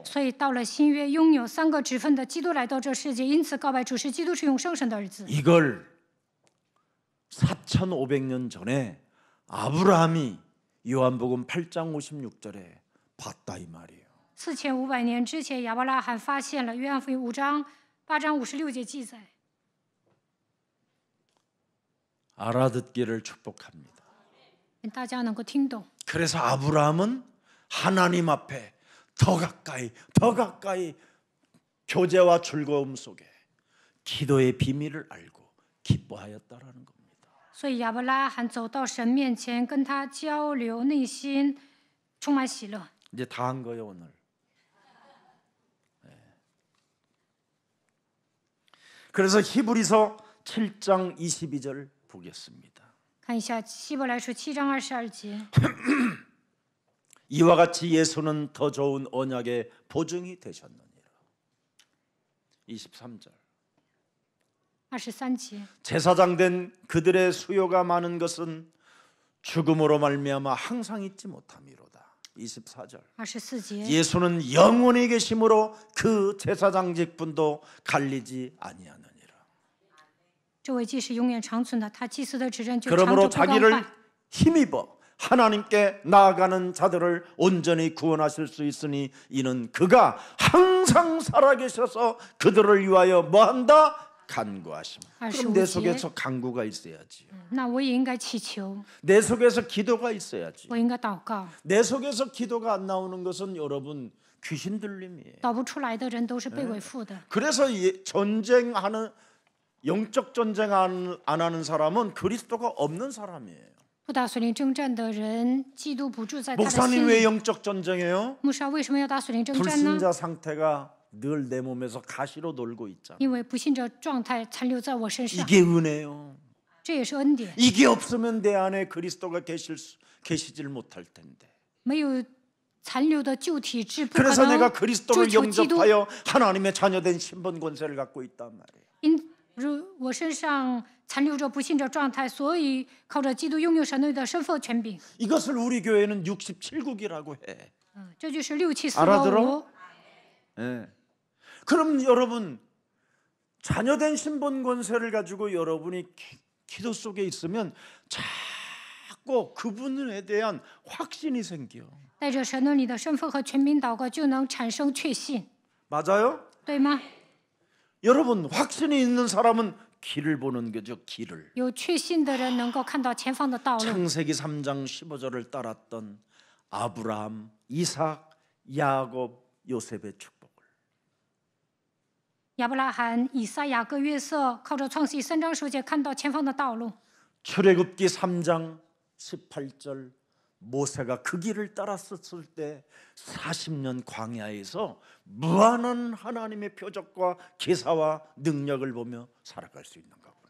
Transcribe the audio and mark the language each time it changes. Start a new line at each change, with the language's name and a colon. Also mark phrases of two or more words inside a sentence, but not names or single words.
Chinese: 所以到了新约，拥有3个职分的基督来到这世界，因此告白主是基督是永生神的儿子。
Korean: 이걸 4,500년 전에 아브라함이 요한복음 8장 56절에 봤다 이 말이에요.
Chinese: 4500 年之前，亚伯拉罕发现了约翰福音8章56节记载。
Korean: 알아듣기를 축복합니다.
Chinese: 大家能够听懂。
Korean: 그래서 아브라함은 하나님 앞에 더 가까이 교제와 즐거움 속에 기도의 비밀을 알고 기뻐하였다라는 겁니다.
Chinese: 所以亚伯拉罕走到神面前，跟他交流，内心充满喜乐。
Korean: 이제 다 한 거예요 오늘. 네. 그래서 히브리서 7장 22절 보겠습니다.
Chinese: 看一下希伯来书7章22节，
Korean: 이와 같이 예수는 더 좋은 언약의 보증이 되셨느니라. 23절.
Chinese: 23节，
Korean: 제사장 된 그들의 수요가 많은 것은 죽음으로 말미암아 항상 잊지 못함이로다. 24절.
Chinese: 24节，
Korean: 예수는 영원히 계심으로 그 제사장 직분도 갈리지 아니하느니라.
Chinese: 这位既是永远长存的，他祭司的职任就长久
Korean: 그러므로
Chinese: 不更
Korean: 자기를
Chinese: 换。
Korean: 힘입어 하나님께 나아가는 자들을 온전히 구원하실 수 있으니 이는 그가 항상 살아계셔서 그들을 위하여 뭐한다? 간구하심. 그럼 내 속에서 간구가 있어야지.
Chinese: 那我也应该祈求，
Korean: 내 속에서 기도가 있어야지.
Chinese: 我应该祷告。
Korean: 내 속에서 기도가 안 나오는 것은 여러분 귀신 들림이에요.
Chinese: 祷不出来的人都是被伪附的。
Korean: 그래서 전쟁하는 영적 전쟁 안 하는 사람은 그리스도가 없는 사람이에요.
Chinese: 不打属灵征战的人，基督不住在他的
Korean: 목사님
Chinese: 心
Korean: 왜
Chinese: 里。
Korean: 영적 전쟁이에요?
Chinese: 牧师啊，为什么要打属灵征战呢？
Korean: 불신자 상태가 늘 내 몸에서 가시로 놀고 있잖아.
Chinese: 因为不信者状态残留在我身上，
Korean: 이게 은혜요.
Chinese: 这也是恩典。
Korean: 이게 없으면 내 안에 그리스도가 계시질 못할 텐데.
Chinese: 没有残留的旧体质，不可
Korean: 그래서
Chinese: 能
Korean: 내가
Chinese: 追
Korean: 그리스도를
Chinese: 求基督。
Korean: 영접하여 하나님의 자녀된 신분 권세를 갖고 있단 말이에요.
Chinese: 因如我身上残留着不信者状态，所以靠着基督拥有神的身份权柄。
Korean: 이것을 우리 교회는 67국이라고 해.
Chinese: 这就是674
Korean: 알아들어?
Chinese: 5。
Korean: 예. 그럼 여러분 자녀된 신분 권세를 가지고 여러분이 기도 속에 있으면 자꾸 그분에 대한 확신이 생겨.
Chinese: 带着神的你的身份和权柄祷告，就能产生确信，
Korean: 맞아요?
Chinese: 对吗？
Korean: 여러분 확신이 있는 사람은 길을 보는 거죠. 길을.
Chinese: 有确信的人能够看到前方的道路。
Korean: 창세기 3장 15절을 따랐던 아브라함, 이삭, 야곱, 요셉의 축복을.
Chinese: 亚伯拉罕、以撒、雅各、约瑟靠着创世记3章10节看到前方的道路。
Korean: 출애굽기 3장 18절 모세가 그 길을 따랐었을 때 40년 광야에서 무한한 하나님의 표적과 기사와 능력을 보며 살아갈 수 있는 거구나.